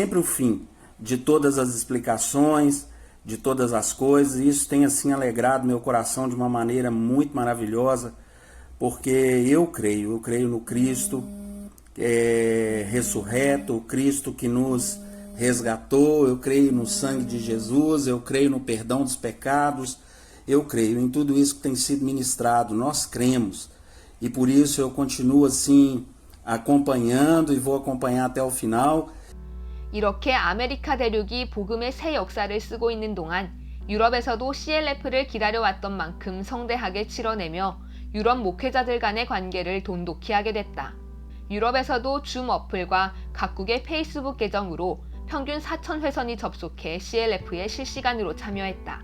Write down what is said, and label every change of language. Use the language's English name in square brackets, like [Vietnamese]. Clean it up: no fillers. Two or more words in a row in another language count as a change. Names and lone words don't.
[Portuguese] o fim de todas as explicações, de todas as coisas, e isso tem assim alegrado meu coração de uma maneira muito maravilhosa, porque eu creio no Cristo ressurreto, o Cristo que nos resgatou, eu creio no sangue de Jesus, eu creio no perdão dos pecados, eu creio em tudo isso que tem sido ministrado, nós cremos, e por isso eu continuo assim acompanhando e vou acompanhar até o final. [Korean] 이렇게 아메리카 대륙이 복음의 새 역사를 쓰고 있는 동안 유럽에서도 CLF를 기다려왔던 만큼 성대하게 치러내며 유럽 목회자들 간의 관계를 돈독히 하게 됐다. 유럽에서도 줌 어플과 각국의 페이스북 계정으로 평균 4,000회선이 접속해 CLF에 실시간으로 참여했다.